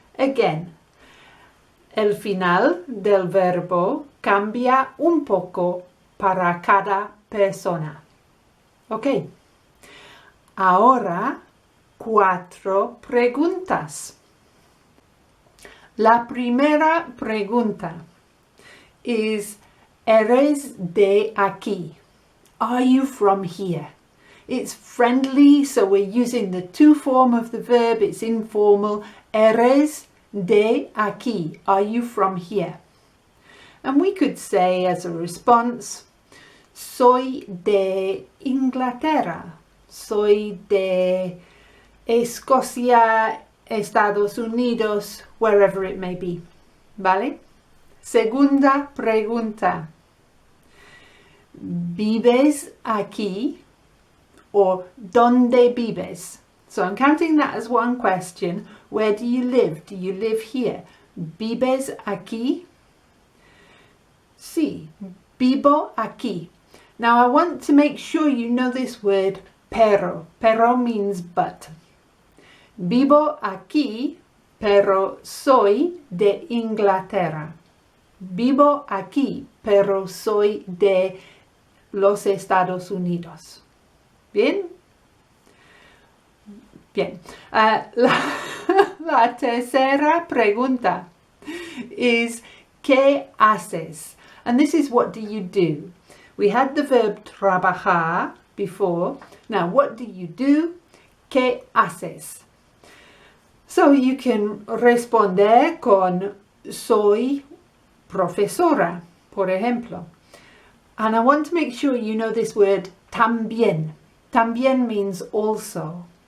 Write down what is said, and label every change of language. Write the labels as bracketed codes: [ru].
[es] Again, el final del verbo cambia un poco para cada persona. Okay. Ahora 4 preguntas. La primera pregunta is, ¿eres de aquí? [en] Are you from here? It's friendly, so we're using the to form of the verb. It's informal. [es] ¿Eres de aquí? [en] Are you from here? And we could say as a response, [es] soy de Inglaterra. Soy de Escocia, Estados Unidos, [en] wherever it may be. [es] ¿Vale? Segunda pregunta. ¿Vives aquí? Or ¿dónde vives? [en] So I'm counting that as one question. Where do you live? Do you live here? [es] ¿Vives aquí? Sí, vivo aquí. [en] Now I want to make sure you know this word pero. Pero means but. [es] Vivo aquí, pero soy de Inglaterra. Vivo aquí, pero soy de los Estados Unidos. ¿Bien? Bien. La tercera pregunta is, ¿qué haces? [en] And this is, what do you do? We had the verb trabajar before. Now, what do you do? [es] ¿Qué haces? [en] So you can [es] responder con soy profesora, por ejemplo. [en] And I want to make sure you know this word también. También means also.